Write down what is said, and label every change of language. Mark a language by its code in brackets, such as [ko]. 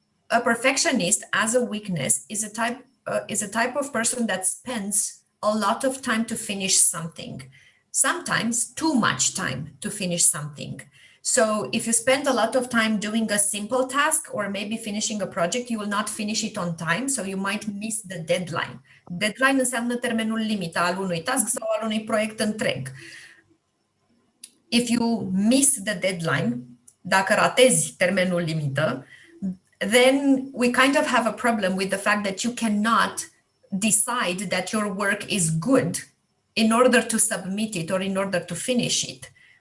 [en] A perfectionist as a weakness is a type of person that spends a lot of time to finish something, sometimes too much time to finish something. So if you spend a lot of time doing a simple task or maybe finishing a project, you will not finish it on time, so you might miss the deadline. [ro] Deadline înseamnă termenul limită al unui task sau al unui proiect întreg. [en] If you miss the deadline, [ro] dacă ratezi termenul limită, [en] then we kind of have a problem with the fact that you cannot decide that your work is good in order to submit it or in order to finish it.